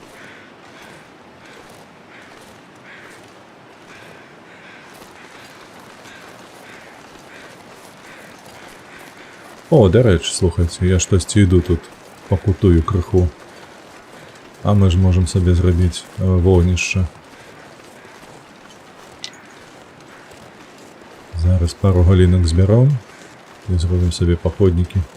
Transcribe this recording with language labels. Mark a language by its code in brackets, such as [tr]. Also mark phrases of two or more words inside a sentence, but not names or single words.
[be] О, да рэч, слухайце, я штосьці іду тут, пакутую крыху. А мы ж можам сабе зрабіць вогнішча. [uk] Зараз пару галінок зберем і зробимо собі походники.